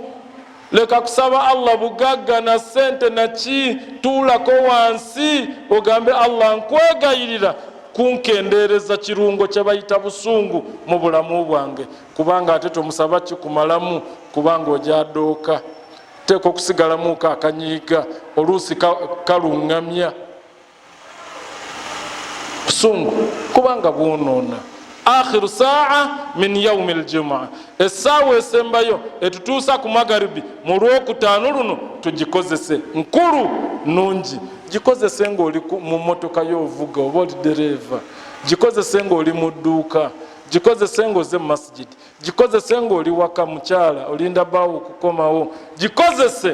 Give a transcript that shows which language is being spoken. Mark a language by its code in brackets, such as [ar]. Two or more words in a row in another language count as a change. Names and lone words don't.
[lg] Leka kusaba Allah bugagga na sente na ki, tuulako wansi ogambe Allah nkwegayirira kunkendeereza kirungo kye bayita busungu mu bulamu bwange, kubanga ate tomusaba kikumalamu kubanga ojadooka. Teeka okusigalamuko akanyiiga oluusi kalungamya busungu kubanga bwonoona. [ar] آخر ساعة من يوم الجمعة, [lg] essaawa esembayo etutuusa ku magaribi mu lwokutaano luno tugikozese nkulu nungi. Gikozese ng'oli mu motoka y'ovuga oba oli dereva, gikozese ng'oli mu dduuka, gikozese ng'oze mu masjidi, gikozese ng'oli waka mukyala olinda baawo okukomawo, gikozese.